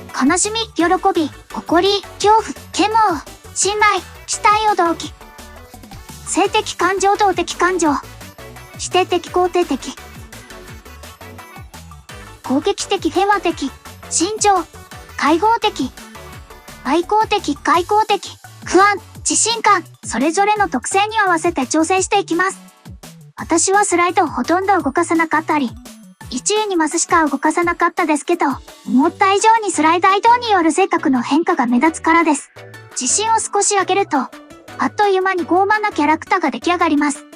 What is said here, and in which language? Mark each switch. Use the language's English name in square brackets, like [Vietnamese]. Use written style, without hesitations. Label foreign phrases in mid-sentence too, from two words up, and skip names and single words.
[Japanese] 悲しみ、喜び、誇り、恐怖、嫌悪、信頼、期待驚き。性的感情、動的感情。否定的、肯定的。攻撃的、平和的。慎重、開放的。愛好的、開口的。不安、自信感。それぞれの特性に合わせて調整していきます。私はスライドをほとんど動かさなかったり、1、2マスしか動かさなかったですけど、思った以上にスライダー移動による性格の変化が目立つからです。自信を少し上げると、あっという間に傲慢なキャラクターが出来上がります。